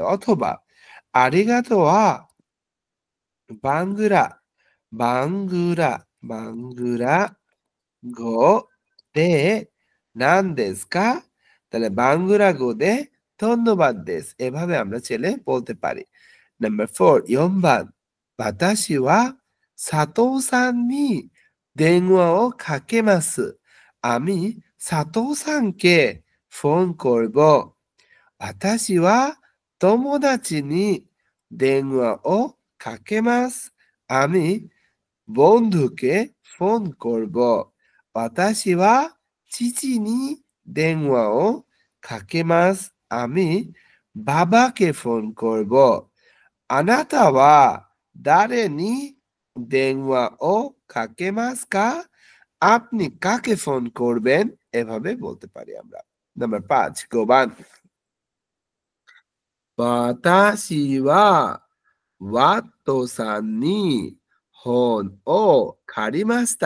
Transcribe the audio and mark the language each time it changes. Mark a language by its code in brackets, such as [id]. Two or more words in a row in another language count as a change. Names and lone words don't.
[ja] অথবা ありがとうはバングラ、バングラ、バングラ語で何ですか. [bn] তাহলে [ja] バングラ語で [bn] ধন্যবাদ দেশ। এভাবে আমরা ছেলে বলতে পারি। নাম্বার 4, [ja] 4번 私は佐藤さんに電話をかけます。 [bn] আমি সাতোさんকে ফোন করব। [ja] 私は友達に電話をかけます。 [bn] আমি বন্ধুকে ফোন করব। [ja] 私は父に電話をかけます。 [bn] আমি বাবাকে ফোন করব। [ja] あなたは誰に電話をかけますか. [bn] আপনি কাকে ফোন করবেন? এভাবে বলতে পারি আমরা। [ja] নাম্বার 5, 5번 私はワットさんに本を借りました.